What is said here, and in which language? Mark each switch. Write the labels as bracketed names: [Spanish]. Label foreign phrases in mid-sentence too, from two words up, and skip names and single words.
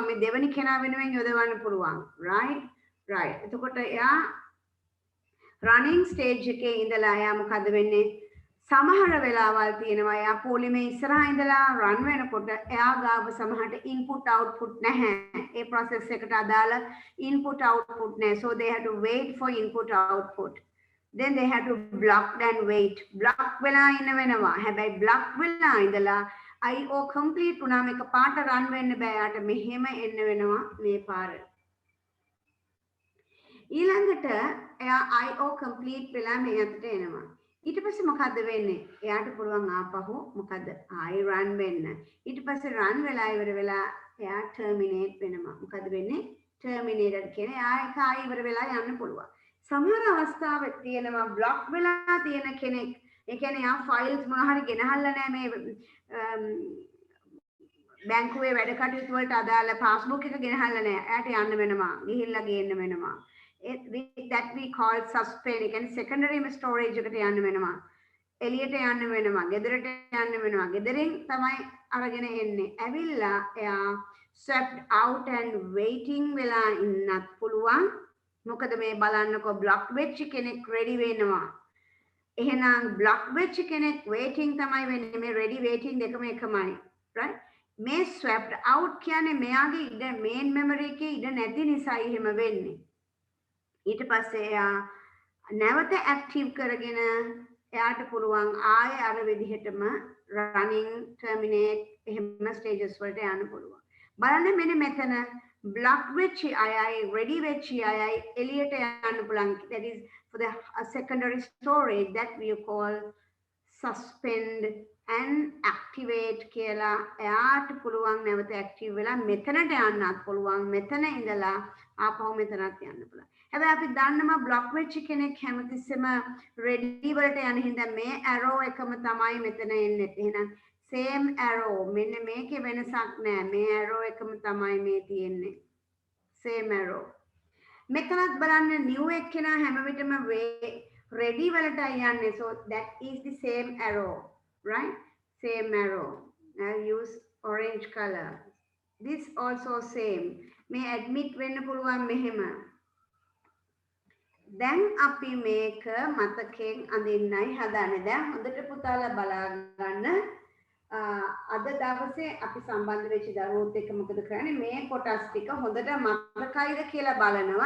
[Sinhala] මේ දෙවෙනි කෙනා වෙනුවෙන් යොදවන්න පුළුවන්. right. එතකොට එයා [English] running stage [Sinhala] එකේ ඉඳලා එයා මොකද වෙන්නේ? සමහර වෙලාවල් තියෙනවා එයා පොලිමේ ඉස්සරහා ඉඳලා run වෙනකොට එයා ගාව සමහරට [English] input output [Sinhala] නැහැ. ඒ process එකට අදාළ [English] input output [Sinhala] නැහැ. [English] so they have to wait for input output. then they have to block and wait. [Sinhala] block වෙලා ඉන්න වෙනවා. හැබැයි block වෙලා ඉඳලා [English] IO complete [Sinhala] වුණාම එක පාට run වෙන්න බෑ. යාට මෙහෙම එන්න වෙනවා මේ පාර. ඊළඟට එයා [English] IO complete [Sinhala] වෙලා මේ අතට එනවා. ඊට පස්සේ මොකද්ද වෙන්නේ? එයාට පුළුවන් ආපහු මොකද්ද? ආයි run වෙන්න. ඊට පස්සේ run වෙලා ඉවර වෙලා එයා terminate වෙනවා. මොකද්ද වෙන්නේ? terminated කියන්නේ එයා එක ආයි ඉවර වෙලා යන්න පුළුවන්. සමහර අවස්ථාවක් තියෙනවා block වෙලා තියෙන කෙනෙක්. ඒ කියන්නේ එයා files මොනවා හරි ගෙනහල්ලා නැහැ මේ බැංකුවේ වැඩ කටයුතු වලට අදාළ පාස්බුක් එක ගෙනහල්ලා නැහැ. එයාට යන්න වෙනවා. ගිහිල්ලා ගේන්න වෙනවා. [English] that we call suspend. [Sinhala] ඒ කියන්නේ [English] secondary storage [Sinhala] එකට යන්න වෙනවා. එළියට යන්න වෙනවා. ගෙදරට යන්න වෙනවා. ගෙදරින් තමයි අරගෙන එන්නේ. ඇවිල්ලා එයා [English] swept out and waiting [Sinhala] වෙලා ඉන්නත් පුළුවන්. මොකද මේ බලන්නකො block වෙච්ච කෙනෙක් ready වෙනවා. එහෙනම් block වෙච්ච කෙනෙක් waiting තමයි වෙන්නේ. මේ [English] ready waiting [Sinhala] දෙකම එකමයි. right? මේ [English] swapped out [Sinhala] කියන්නේ මෙයාගේ ඉඩ [English] main memory [Sinhala] එකේ ඉඩ නැති නිසා එහෙම වෙන්නේ. ඊට පස්සේ එයා නැවත active කරගෙන එයාට පුළුවන් ආයෙ අර විදිහටම [English] running terminate [Sinhala] එහෙම stages වලට යන්න පුළුවන්. බලන්න මෙන්න මෙතන block වෙච්ච අයයි ready වෙච්ච අයයි එළියට යන්න පුළුවන්. [English] That is for the secondary storage that we call suspend and activate [Sinhala] කියලා එයාට පුළුවන් නැවත active වෙලා මෙතනට යන්නත් පුළුවන් මෙතන ඉඳලා ආපහු මෙතනට යන්න පුළුවන්. හැබැයි අපි දන්නවා block වෙච්ච කෙනෙක් හැමතිස්සෙම ready වලට යන හින්දා මේ arrow එකම තමයි මෙතන එන්නේ. එහෙනම් [English] same arrow [Sinhala] මෙන්න මේකේ වෙනසක් නැහැ. මේ arrow එකම තමයි මේ තියෙන්නේ. [English] same arrow. [Sinhala] මෙතනත් බලන්න new එක්කෙනා හැම විටම ready වලට යන්නේ. [English] So that is the same arrow. Right? Same arrow. I'll use orange color. This also same. May admit [Sinhala] වෙන්න පුළුවන් මෙහෙම. දැන් අපි මේක මතකයෙන් අඳින්නයි හදන්නේ. දැන් හොඳට පුතාලා බලා ගන්න. අද දවසේ අපි සම්බන්ධ වෙච්ච දරුවෝත් එක්ක මොකද කරන්නේ? මේ කොටස් ටික හොඳට මතකයිද කියලා බලනවා.